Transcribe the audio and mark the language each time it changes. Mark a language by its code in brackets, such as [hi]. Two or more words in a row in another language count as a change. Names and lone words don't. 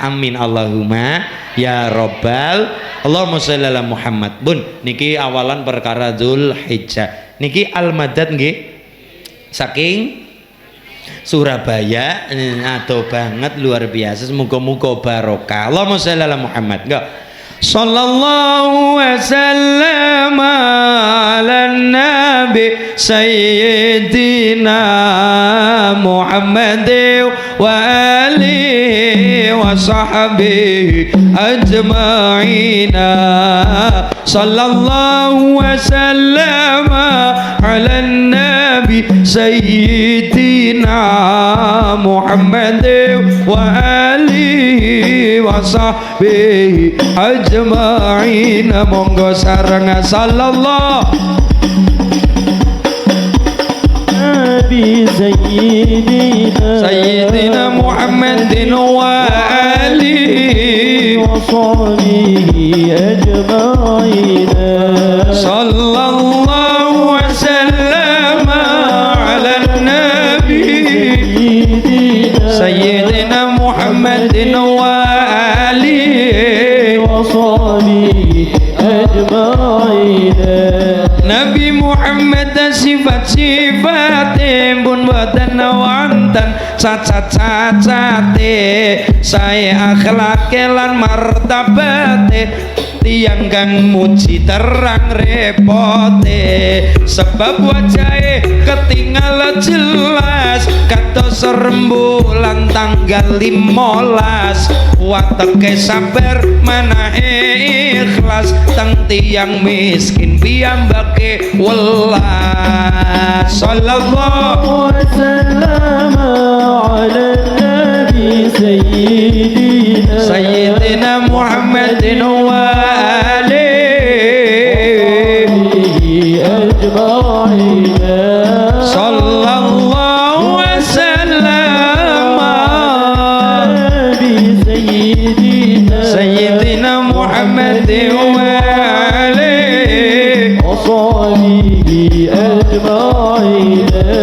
[ar] آمين اللهم يا رب. اللهم صل على محمد. [jv] Bun niki awalan perkara Dzulhijjah niki al-madad nggih saking Surabaya. Aduh banget [id] luar biasa, [jv] muga-muga barokah. [ar] اللهم صل على محمد. Enggak صلى الله وسلم على نبي سيدنا محمد وآله وصحبه أجمعين. صلى الله وسلم على نبي سيدنا محمد وآله وصحبه أجمعين. [jv] Monggo sareng [ar] صلى الله نبي سيدنا محمد وآله وصحبه أجمعين. صلى الله وسلم على نبي سيدنا محمد وآله وصحبه أجمعين. [jv] Nabi Muhammad sifat-sifatnya pun boten wonten cacat-cacate, saya akhlak lan martabate tiang kang muji terang repote. Sebab wajahe ketinggal jelas kados rembulan tanggal 15, wateke sabar manahe ikhlas teng tiang miskin piyambake welas. [ar] صلى الله عليه وسلم على نبي سيدنا محمد وآله أجمعين. صلى الله وسلم نبي سيدنا محمد وآله وصحبه أجمعين.